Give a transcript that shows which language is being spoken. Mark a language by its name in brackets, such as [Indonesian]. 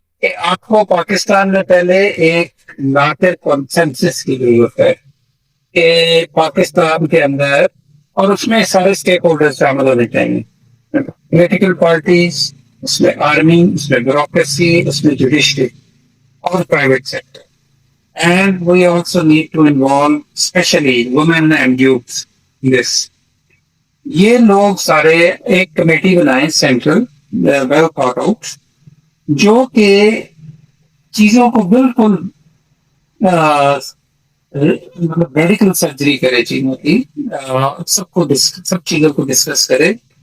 [Urdu] کہ آپ کو پاکستان میں پہلے ایک لارجر کنسنسس کی ضرورت ہے کہ پاکستان کے اندر، اور اس میں سارے اسٹیک ہولڈر شامل ہونے چاہیے، پولیٹیکل پارٹیز، اس میں آرمی، اس میں بیوروکریسی، اس میں جوڈیشری اور private sector. [English] And we also need to involve especially women and youth in this. [Urdu] یہ لوگ سارے ایک کمیٹی بنائیں سینٹرل [English] well thought out, [Urdu] جو کہ چیزوں کو بالکل مطلب میڈیکل سرجری کرے چیزوں کی، سب چیزوں کو ڈسکس کرے.